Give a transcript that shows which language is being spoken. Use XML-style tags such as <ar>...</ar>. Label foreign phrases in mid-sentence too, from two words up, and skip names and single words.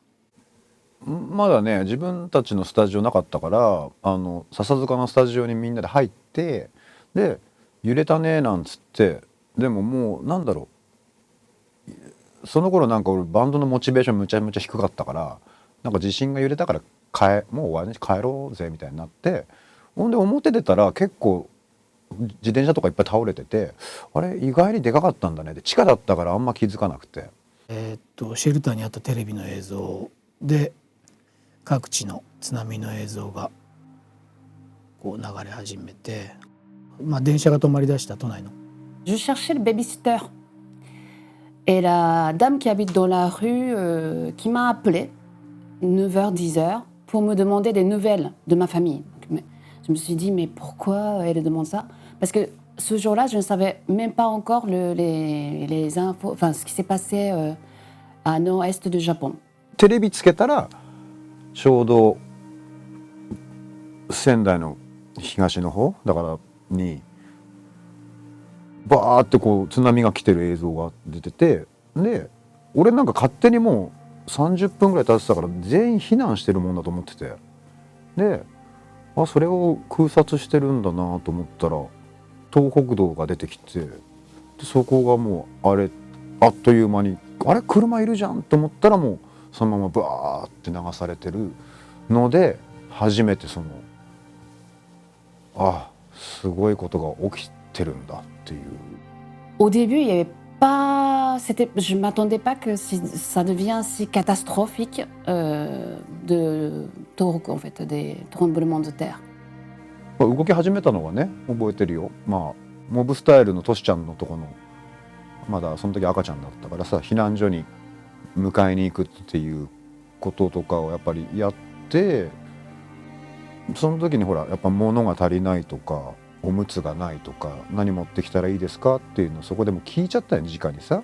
<ja>まだね自分たちのスタジオなかったから笹塚のスタジオにみんなで入ってで揺れたねなんつってでももうなんだろうその頃なんか俺バンドのモチベーションむちゃむちゃ低かったからなんか地震が揺れたからもう終わりに帰ろうぜみたいになってほんで表出たら結構自転車とかいっぱい倒れててあれ意外にでかかったんだねで地下だったからあんま気づかなくて。シェルターにあったテレビの映像で各地の津波の映像がこう流れ始めて、電車が止まりだした都内の。</ja> <fr>Je cherchais le babysitter et la dame qui habite dans la rue qui m'a appelé 9h 10h pour me demander des nouvelles de ma famille. Je me suis dit mais pourquoi elle demande ça? Parce que ce jour-là, je ne savais même pas encore les infos, enfin ce qui s'est passé à nord-est du Japon.</fr> <ja>テレビつけたらちょうど仙台の東の方だからにバーってこう津波が来てる映像が出ててで俺なんか勝手にもう30分ぐらい経ってたから全員避難してるもんだと思っててでそれを空撮してるんだなと思ったら東北道が出てきてでそこがもうあっという間にあれ車いるじゃんと思ったらもうそのままバーって流されてるので初めてすごいことが起きてるんだっていう。</ja> <fr>Au début, il y avait pas, je m'attendais pas que ça devienne si catastrophique de Tohoku en fait, des tremblements de terre.</fr> <ja>動き始めたのはね覚えてるよ。モブスタイルのトシちゃんのとこのまだその時赤ちゃんだったからさ避難所に迎えに行くっていうこととかをやっぱりやってその時にほらやっぱ物が足りないとかおむつがないとか何持ってきたらいいですかっていうのをそこでも聞いちゃったよね直にさ。</ja>